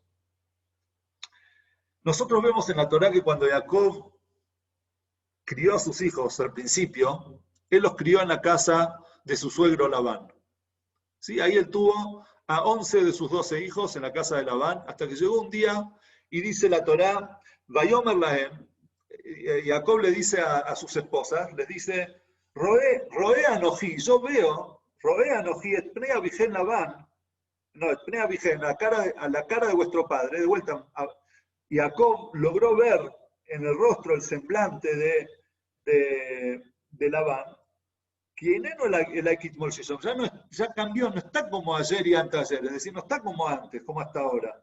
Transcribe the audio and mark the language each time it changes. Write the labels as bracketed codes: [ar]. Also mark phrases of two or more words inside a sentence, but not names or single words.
[es] Nosotros vemos en la Torá que cuando Jacob crió a sus hijos al principio, él los crió en la casa de su suegro Labán. ¿Sí? Ahí él tuvo a 11 de sus 12 hijos en la casa de Labán, hasta que llegó un día y dice la Torá, [he] ויאמר להם, [es] Jacob le dice a sus esposas, les dice, [he] ראה אנכי, [es] yo veo, [he] ראה אנכי את פני אביכן [es] Labán, no, [he] את פני אביכן, [es] a la cara de vuestro padre, de vuelta, Jacob logró ver en el rostro el semblante de Labán, ya cambió, no está como ayer y antes de ayer, es decir, no está como antes, como hasta ahora.